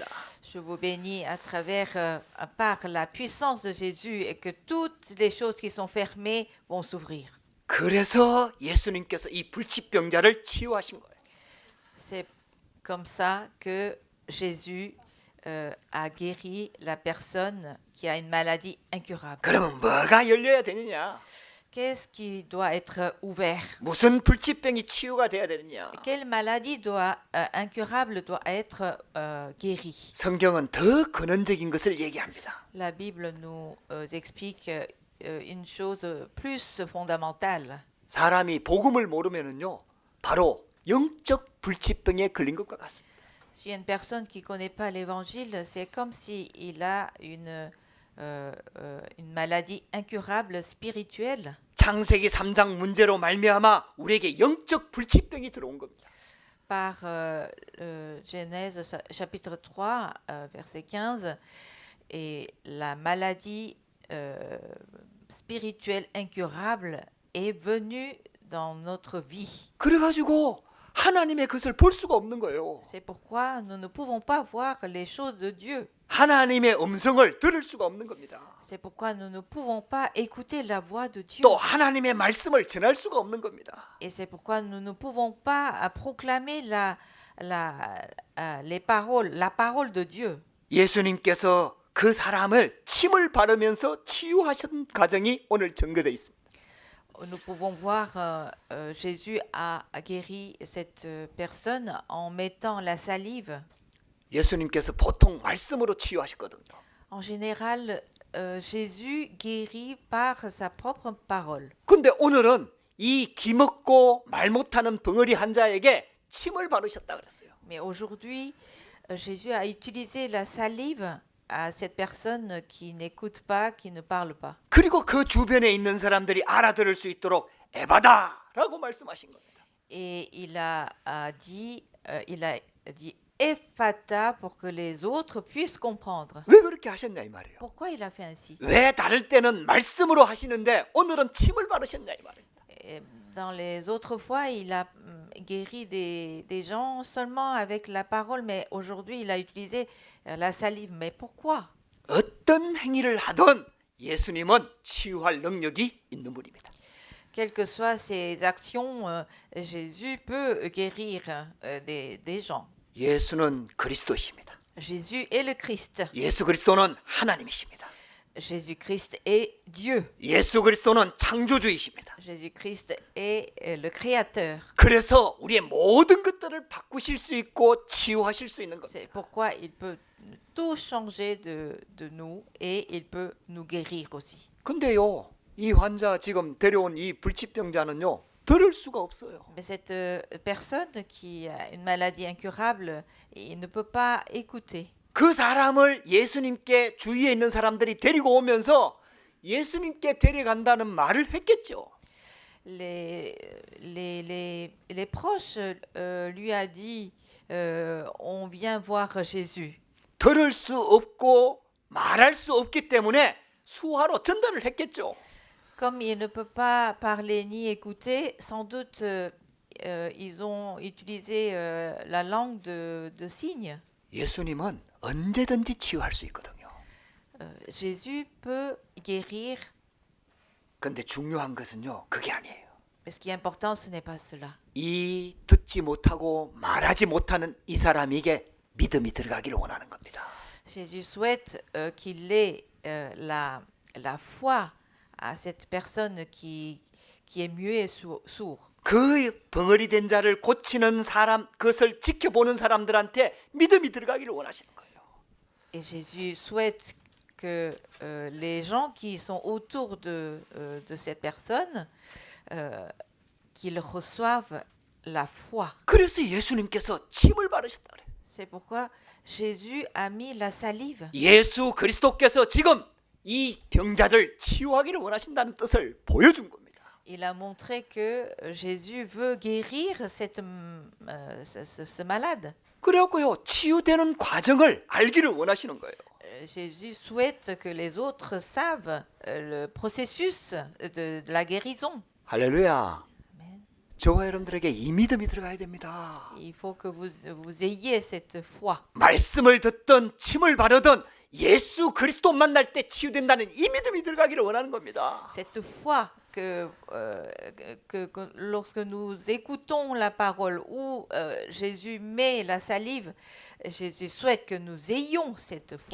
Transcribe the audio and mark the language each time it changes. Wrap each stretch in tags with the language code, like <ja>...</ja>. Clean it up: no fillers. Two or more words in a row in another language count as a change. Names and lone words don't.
<fr>Je vous bénis à travers, par la puissance de Jésus, et que toutes les choses qui sont fermées vont s'ouvrir.</fr> <ko>그래서 예수님께서 이 불치병자를 치유하신 거예요.</ko> <fr>C'est comme ça que Jésus a guéri la personne qui a une maladie incurable.</fr> <ko>그러면 뭐가 열려야 되느냐?</ko> <fr>Qu'est-ce qui doit être ouvert?</fr> <ko>무슨 불치병이 치유가 돼야 되느냐?</ko> <fr>Quelle maladie incurable doit être guérie?</fr> <ko>성경은 더 근원적인 것을 얘기합니다.</ko> <fr>La Bible nous explique une chose plus fondamentale.</fr> <ko>사람이 복음을 모르면은요, 바로 영적 불치병에 걸린 것과 같습니다.</ko> <fr>Si une personne qui ne connaît pas l'évangile, c'est comme s'il a une maladie incurable spirituelle.</fr> <ko>창세기 3장 문제로 말미암아 우리에게 영적 불치병이 들어온 겁니다.</ko> <fr>Par Genèse chapitre 3, verset 15, et la maladie spirituelle incurable est venue dans notre vie.</fr> <ko>그래가지고 하나님의 것을 볼 수가 없는 거예요.</ko> <fr>C'est pourquoi nous ne pouvons pas voir les choses de Dieu.</fr> <ko>하나님의 음성을 들을 수가 없는 겁니다.</ko> <fr>C'est pourquoi nous ne pouvons pas écouter la voix de Dieu.</fr> <ko>또 하나님의 말씀을 전할 수가 없는 겁니다.</ko> <fr>Et c'est pourquoi nous ne pouvons pas proclamer les paroles, la parole de Dieu.</fr> <ko>예수님께서 그 사람을 침을 바르면서 치유하신 과정이 오늘 전거되어 있습니다.</ko> <fr>nous pouvons voir Jésus a guéri cette personne en mettant la salive.</fr> <ko>예수님께서 보통 말씀으로 치유하셨거든요.</ko> <fr>En général, Jésus guérit par sa propre parole.</fr> <ko>근데 오늘은 이 기먹고 말 못하는 벙어리 환자에게 침을 바르셨다 그랬어요.</ko> <fr>Mais aujourd'hui, Jésus a utilisé la salive à cette personne qui n'écoute pas, qui ne parle pas.</fr> <ko>그리고 그 주변에 있는 사람들이 알아들을 수 있도록 에바다라고 말씀하신 겁니다.</ko> <fr>Et il a dit Ephata pour que les autres puissent comprendre.</fr> <ko>왜 그렇게 하셨냐 이 말이에요.</ko> <fr>Pourquoi il a fait ainsi?</fr> <ko>왜 다를 때는 말씀으로 하시는데 오늘은 침을 바르셨냐 이 말입니다.</ko> <fr>Et dans les autres fois, il a guéri des gens seulement avec la parole, mais aujourd'hui, il a utilisé la salive. Mais pourquoi?</fr> <ko>어떤 행위를 하든 예수님은 치유할 능력이 있는 분입니다.</ko> <fr>Quelles que soient ses actions, Jésus peut guérir des gens.</fr> <ko>예수는 그리스도이십니다.</ko> <fr>Jésus est le Christ.</fr> <ko>예수 그리스도는 하나님이십니다.</ko> <fr>Jésus-Christ est Dieu.</fr> <ko>예수 그리스도는 창조주이십니다.</ko> <fr>Jésus-Christ est le Créateur.</fr> <ko>그래서 우리의 모든 것들을 바꾸실 수 있고 치유하실 수 있는 겁니다.</ko> <fr>C'est pourquoi il peut tout changer de nous et il peut nous guérir aussi.</fr> <ko>근데요, 이 환자 지금 데려온 이 불치병자는요, 들을 수가 없어요.</ko> <fr>Mais cette personne qui a une maladie incurable, il ne peut pas écouter.</fr> <ko>그 사람을 예수님께 주위에 있는 사람들이 데리고 오면서 예수님께 데려간다는 말을 했겠죠.</ko> <fr>Les proches lui a dit on vient voir Jésus.</fr> <ko>들을 수 없고 말할 수 없기 때문에 수화로 전달을 했겠죠.</ko> <fr>Comme il ne peut pas parler ni écouter, sans doute ils ont utilisé la langue de signes.</fr> <ko>예수님은 언제든지 치유할 수 있거든요.</ko> <fr>Jésus peut guérir,</fr> <ko>근데 중요한 것은요, 그게 아니에요.</ko> <fr>mais ce qui est important, ce n'est pas cela.</fr> <ko>이 듣지 못하고 말하지 못하는 이 사람에게 믿음이 들어가기를 원하는 겁니다.</ko> <fr>Jésus souhaite qu'il ait la foi à cette personne qui est muet et sourd.</fr> <ko>그 벙어리 된 자를 고치는 사람, 그것을 지켜보는 사람들한테 믿음이 들어가기를 원하시는 거예요.</ko> <fr>Et Jésus souhaite que les gens qui sont autour de cette personne, qu'ils reçoivent la foi.</fr> <ko>그래서 예수님께서 침을 바르셨다 그래요.</ko> <fr>C'est pourquoi Jésus a mis la salive.</fr> <ko>예수 그리스도께서 지금 이 병자들 치유하기를 원하신다는 뜻을 보여준 겁니다.</ko> <fr>Il a montré que Jésus veut guérir ce malade.</fr> <ko>그래갖고요, 치유되는 과정을 알기를 원하시는 거예요.</ko> <fr>Jésus souhaite que les autres savent le processus de la guérison.</fr> <ko>할렐루야.</ko> <fr>Amen.</fr> <ko>저와 여러분들에게 이 믿음이 들어가야 됩니다.</ko> <fr>Il faut que vous ayez cette foi.</fr> <ko>말씀을 듣든 침을 바르든 예수 그리스도 만날 때 치유된다는 이 믿음이 들어가기를 원하는 겁니다.</ko> <fr>Cette foi que lorsque nous écoutons la parole où Jésus met la salive, Jésus souhaite que nous ayons cette foi.</fr>